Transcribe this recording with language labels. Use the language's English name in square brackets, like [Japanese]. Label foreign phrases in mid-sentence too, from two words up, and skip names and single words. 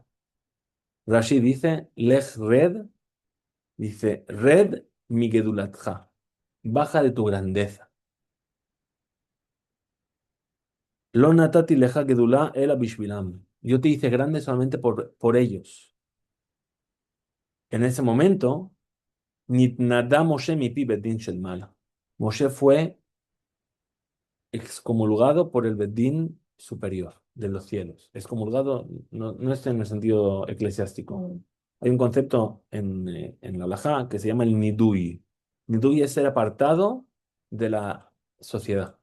[Spanish] Rashi dice, [Hebrew] לך רד, [Spanish] dice, [Hebrew] רד מגדולתך, [Spanish] baja de tu grandeza. [Hebrew] לא נתתי לך גדולה אלא בשבילם. [Spanish] Yo te hice grande solamente por ellos. En ese momento, [Hebrew] נתנדה משה מפי בית דין של מעלה. [Spanish] Moshe fue excomulgado por el bedín superior de los cielos. Excomulgado no es en el sentido eclesiástico. Hay un concepto en la halajá que se llama el nidui. Nidui es ser apartado de la sociedad.